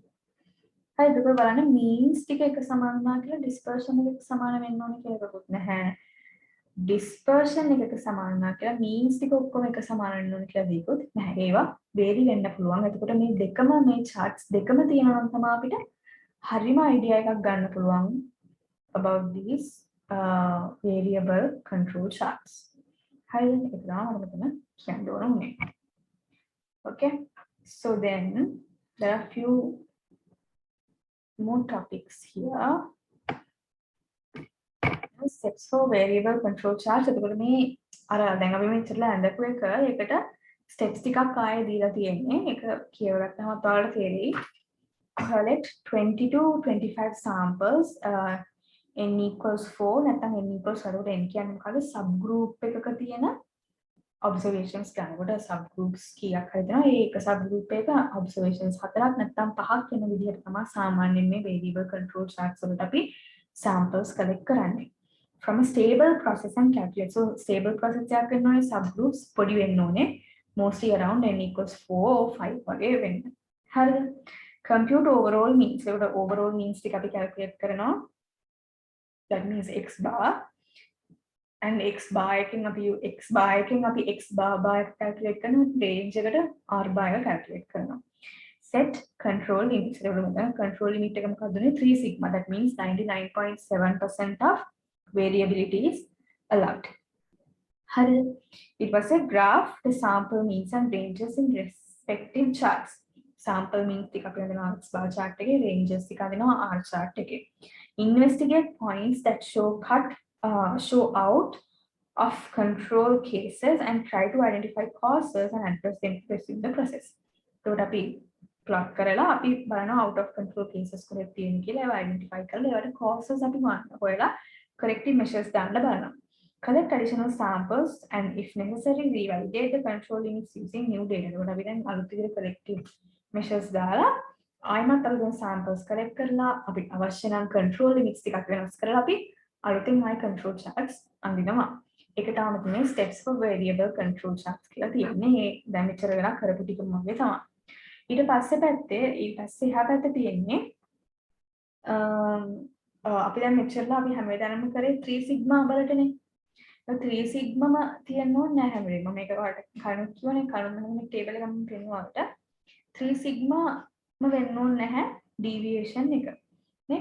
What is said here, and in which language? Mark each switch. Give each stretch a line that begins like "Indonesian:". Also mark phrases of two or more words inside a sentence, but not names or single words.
Sinhala: හරි ඒක බලන්න means ටික එක සමාන වුණා කියලා dispersion එක සමාන වෙන්න ඕනේ කියලා එකකුත් නැහැ. dispersion එකක සමාන වුණා කියලා means ටික ඔක්කොම එක සමාන වෙන්න ඕනේ කියලා දෙයක්වත් නැහැ. ඒවා vary වෙන්න පුළුවන්. එතකොට මේ දෙකම මේ charts දෙකම තියෙනවා නම් තමයි අපිට හරිම idea එකක් ගන්න පුළුවන්
English: about these variable control charts.
Sinhala: හරිද? ඒක තමයි මම මෙතන කියන්න ඕනේ.
English: Okay. So then there are few more topics here. Steps for variable control charts.
Sinhala: එතකොට මේ අර දැන් අපි මෙච්චරලා ඇඳපු එක ඒකට steps ටිකක් ආයෙ දීලා තියෙන්නේ. ඒක කියවගත්තාම ඔයාලට තේරෙයි.
English: Collect 20 to 25 samples n equals 4
Sinhala: නැත්නම්
English: n equals 4 n
Sinhala: කියන්නේ මොකද subgroup එකක තියෙන observations ගන්නකොට subgroups කීයක් හරි දෙනවා. ඒක subgroup එක observations හතරක් නැත්නම් පහක් වෙන විදිහට තමයි සාමාන්‍යයෙන් මේ
English: variable control charts
Sinhala: වලට අපි
English: samples collect
Sinhala: කරන්නේ.
English: From a stable process and calculate.
Sinhala: So
English: stable process
Sinhala: එකක් වෙනෝනේ subgroups පොඩි වෙන්න ඕනේ.
English: Mostly around n equals 4 or 5
Sinhala: වගේ වෙන්න. හරිද?
English: Compute overall means.
Sinhala: ඒකට
English: overall means
Sinhala: ටික අපි calculate කරනවා.
English: That means x bar and x bar
Sinhala: එකෙන් අපි x bar calculate කරනවා
English: range එකට r bar එක calculate කරනවා. Set control limits.
Sinhala: ඒකට මම
English: control limit
Sinhala: එක මොකක්ද උනේ 3 sigma.
English: That means 99.7% of variability is allowed.
Sinhala: හරිද?
English: It was a graph the sample means and ranges in respective charts. Sample means
Sinhala: ටික අපි හඳුනනවා
English: x bar chart
Sinhala: එකේ ranges ටික හඳුනනවා
English: r chart
Sinhala: එකේ.
English: Investigate points that show out of control cases and try to identify causes and address them in the process.
Sinhala: එතකොට අපි plot කරලා අපි බලනවා
English: out of control cases
Sinhala: කොහෙද තියෙන්නේ කියලා ඒවා identify කරලා ඒවට causes අපි හොයලා
English: corrective measures
Sinhala: දාන්න බලනවා.
English: Collect additional samples and if necessary revalidate the control limits using new data.
Sinhala: එතකොට අපි දැන් අලුත් විදිහට
English: corrective measures
Sinhala: දාලා ආයමත් අලුතෙන්
English: samples collect
Sinhala: කරලා අපි අවශ්‍ය නම්
English: control limits
Sinhala: ටිකක් වෙනස් කරලා අපි අලුතෙන් ආයි
English: control charts
Sinhala: අඳිනවා. ඒක තමයි මේ
English: steps for variable control charts
Sinhala: කියලා තියෙන්නේ. දැන් මෙච්චර වෙලා කරපු ටිකම වගේ තමයි. ඊට පස්සේ එහා පැත්තේ තියෙන්නේ අපි දැන් මෙච්චරලා අපි හැම වෙලාවෙම කරේ 3 sigma බලටනේ. 3 sigma තියන්න ඕනේ නැහැ හැම වෙලේම. මේක ඔයාලට කලින් කියවනේ කලින් මම ටේබල් එකක් මම පෙන්නුවාට 3 sigma වෙන්න ඕනේ නැහැ deviation එක. නේ?